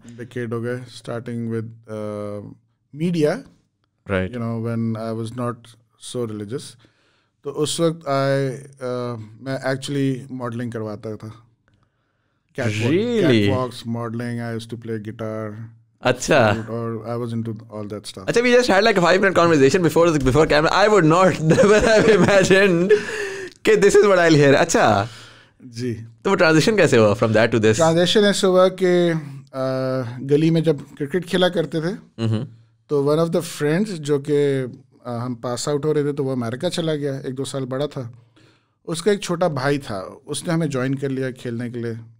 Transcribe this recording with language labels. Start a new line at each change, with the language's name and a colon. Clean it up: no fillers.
Hindi: Decade हो गए,
English: Starting with media, right, you know when I was not so religious.
Hindi: तो उस वक्त मैं एक्चुअली मॉडलिंग करवाता था।
English: Catwalks, modelling, I used to play guitar.
Hindi: अच्छा,
English: or I was into all that stuff. अच्छा, we just had like a 5-minute conversation before camera. I would not never have imagined कि this is what I'll hear.
Hindi: अच्छा जी, तो वो transition कैसे हुआ
English: from that to this?
Hindi: Transition ऐसे हुआ कि गली में जब क्रिकेट खेला करते थे, तो
English: one of the friends
Hindi: जो कि हम पास आउट हो रहे थे, तो वो अमेरिका चला गया, 1-2 साल बड़ा था। उसका एक छोटा भाई था, उसने हमें ज्वाइन कर लिया खेलने के लिए।